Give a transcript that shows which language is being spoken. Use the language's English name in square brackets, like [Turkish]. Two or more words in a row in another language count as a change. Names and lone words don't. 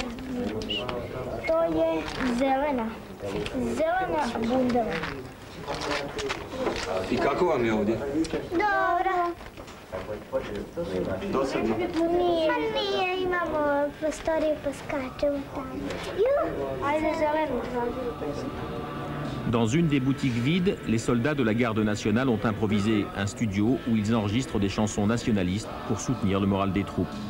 [Croatian] To je zelena. Zelena bundeva. I kako vam je ovdje? Dobro. Dosadno? Nije, imamo prostoriju pa skačemo tamo. Ajde, zelenu. [French] Dans une des boutiques vides, les soldats de la garde nationale ont improvisé un studio où ils enregistrent des chansons nationalistes pour soutenir le moral des troupes.